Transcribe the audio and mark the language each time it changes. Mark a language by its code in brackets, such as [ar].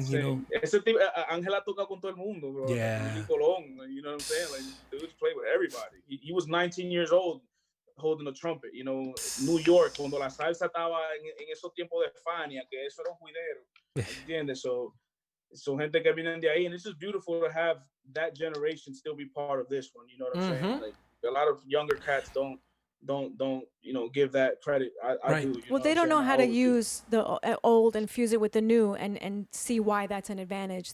[es] Ese tipo, Ángel ha tocado con todo el mundo, bro. [en] Yeah. Like, Colón, you know what I'm saying? Like, dudes play with everybody. He was 19 years old holding a trumpet, you know, [es] New York, cuando la salsa estaba en esos tiempos de Fania, que eso era un juidero, ¿entiendes? [en] So [es] gente que vienen de ahí, [en] and it's just beautiful to have that generation still be part of this one, you know what I'm saying? Like, a lot of younger cats don't you know, give that credit. I do. You Well, know they don't know how to always do. use the old and fuse it with the new and see why that's an advantage.